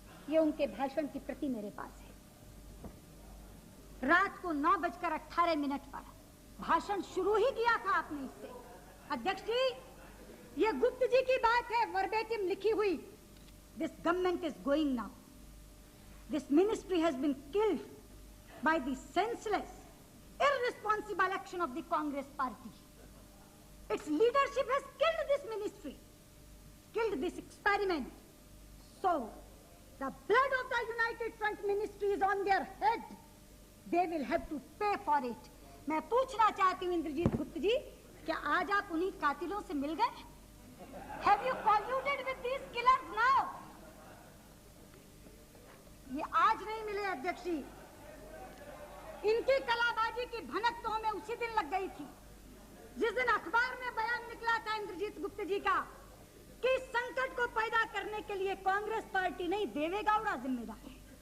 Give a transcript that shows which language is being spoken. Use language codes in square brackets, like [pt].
[hi] ये उनके भाषण की प्रति मेरे पास है। रात को 9:18 पर भाषण शुरू ही किया था आपने इससे। अध्यक्ष जी, ये गुप्त जी की बात है, वर्बेटिम लिखी हुई। [en] This government is going now, this ministry has been killed by the senseless irresponsible action of the Congress party. Its leadership has killed this ministry, killed this experiment. So, the blood of the United Front ministry is on their head. They will have to pay for it. [hi] मैं पूछना चाहती हूँ इंद्रजीत गुप्त जी, क्या आज आप उन्हीं कातिलों से मिल गए? [en] Have you colluded with these killers now? [hi] ये आज नहीं मिले अध्यक्ष जी। इनकी कलाबाजी की भनक तो हमें उसी दिन लग गई थी जिस दिन अखबार में बयान निकला था इंद्रजीत गुप्त जी का कि इस संकट को पैदा करने के लिए कांग्रेस पार्टी नहीं, देवेगौड़ा जिम्मेदार है।